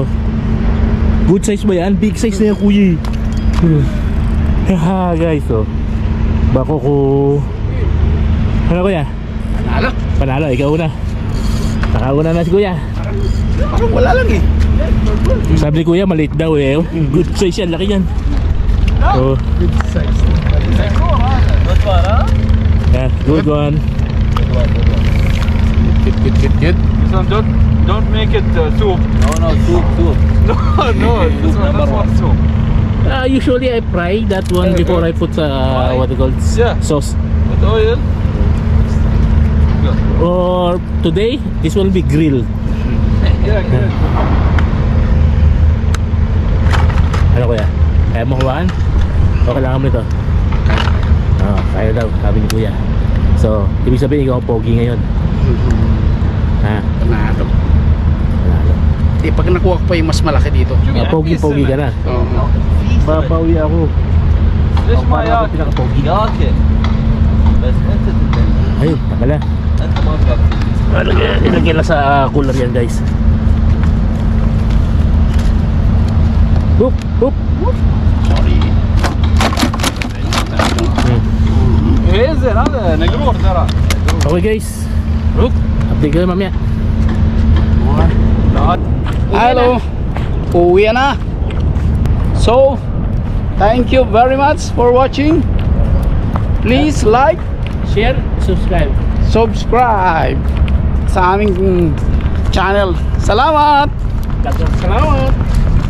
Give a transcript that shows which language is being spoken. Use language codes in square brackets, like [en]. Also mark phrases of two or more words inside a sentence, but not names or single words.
[en] Good size [tl] ba yan? [en] Big size [tl] na yan kuya eh. Haha guys oh. Bako ko. Ano kuya? Panalo. Panalo, ikaw una. Nakauna na si kuya. Parang wala lang eh. Sabi ni kuya maliit daw eh. [en] Good size [tl] yan, laki yan. [en] So, Good size. yeah, good one. Good. This one, don't make it soup. No, soup. No, this one soup. Usually I fry that one before I put what they call Yeah. sauce. With oil. Or today, this will be grill. Yeah, good. [tl] Ano kuya? Kaya mo kuhaan? O kailangan mo nito? Kaya daw, sabi ni kuya. So, ibig sabihin ikaw ang pogi ngayon. Ha? Panalo. Panalo. Eh, pag nakuha ko pa yung mas malaki dito. Pogi-pogi ka na. Oo. Babawi ako. [ar] ليش ما [tl] Para ako [ar] ياكل؟ [tl] pinaka-pogi. [ar] ياكل بس انت تتدلع [tl] Ayun, takala. [ar] انت ما بتاكل. [tl] Ilagyan lang sa cooler yan guys. Hoop, hoop. [en] Sorry. [ar] ايه زين هذا نقرور ترى. [en] Okay guys. [tl] Hoop. Update kayo mamaya. Hello. Uwi na. [en] So, thank you very much for watching. Please like, Share, subscribe. [tl] subscribe sa aming channel. Salamat! Salamat.